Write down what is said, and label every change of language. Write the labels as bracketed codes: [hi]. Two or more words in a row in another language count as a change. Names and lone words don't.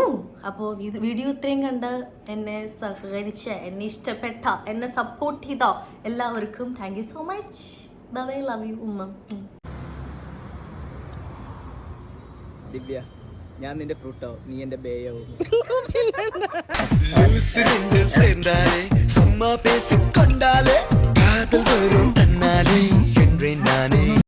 [ml] അപ്പോൾ ഇത് വീഡിയോ ഇത്രയും കണ്ട് എന്നെ സഹകരിച്ച, എന്നെ ഇഷ്ടപ്പെട്ട, എന്നെ സപ്പോർട്ട് ചെയ്ത എല്ലാവർക്കും [en] thank you so much. bye, love you ഉമ്മ. [ml] ദിവ്യ, ഞാൻ നിന്റെ ഫ്രൂട്ടോ, നീ എന്റെ ബേയോ. [ta] சும்மா பேசிக் கொண்டாலே காதல் வரும் தன்னாலே என்றேன் நானே.